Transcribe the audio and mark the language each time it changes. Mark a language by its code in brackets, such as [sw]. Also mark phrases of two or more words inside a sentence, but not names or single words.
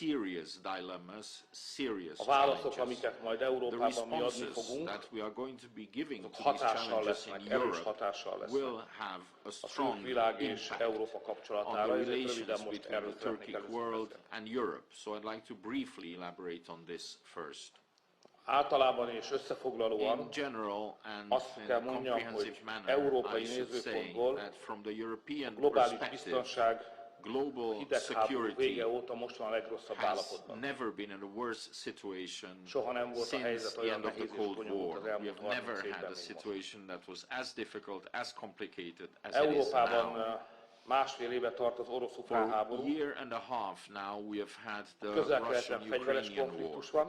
[hu] A válaszok, amiket majd Európában mi adni fogunk, azok hatással lesznek, erős hatással lesznek a külvilág és Európa kapcsolatára, ezért röviden most erről szeretnék először általában és összefoglalóan azt kell mondjam, hogy európai nézőpontból a globális biztonság [en] global security has never been in a worse situation since the end of the Cold War. We have never had a situation that was as difficult, as complicated as it is now. For a year and a half now, we have had the Russian-Ukrainian war.